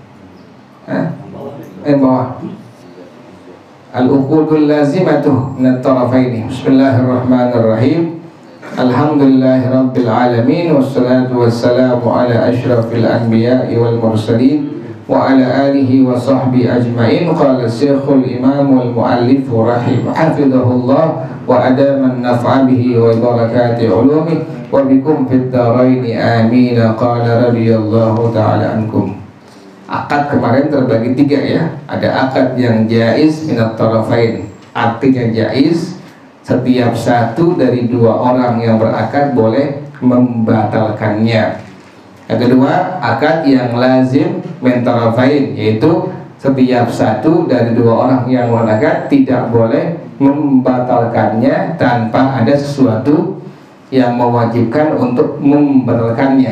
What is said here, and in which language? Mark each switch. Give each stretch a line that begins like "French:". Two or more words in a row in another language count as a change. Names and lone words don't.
Indonesian: Bawah.
Arabic: العقود اللازمة من طرفين. بسم الله الرحمن الرحيم الحمد لله رب العالمين والصلاة والسلام على أشرف الأنبياء والمرسلين وعلى آله وصحبه أجمعين. قال الشيخ الإمام والمؤلف حفظه الله وأدام النفع به وبركة علومه وبكم في الدارين آمين. قال رضي الله تعالى عنكم.
Indonesian: Akad kemarin terbagi tiga ya. Ada akad yang
Arabic: جائز من الطرفين,
Indonesian: artinya jaiz, setiap satu dari dua orang yang berakad boleh membatalkannya. Yang kedua, akad yang
Arabic: لازم من طرفين,
Indonesian: yaitu setiap satu dari dua orang yang berakad tidak boleh membatalkannya tanpa ada sesuatu yang mewajibkan untuk membatalkannya.